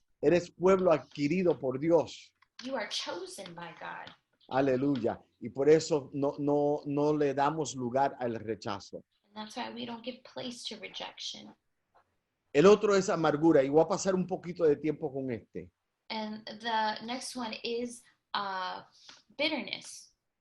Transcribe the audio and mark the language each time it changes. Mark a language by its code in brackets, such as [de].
[es] Eres pueblo adquirido por Dios. [en] You are chosen by God. [es] Aleluya. Y por eso no le damos lugar al rechazo. [en] And that's why we don't give place to rejection. [es] El otro es amargura. Y voy a pasar un poquito de tiempo con este. [en] And the next one is bitterness.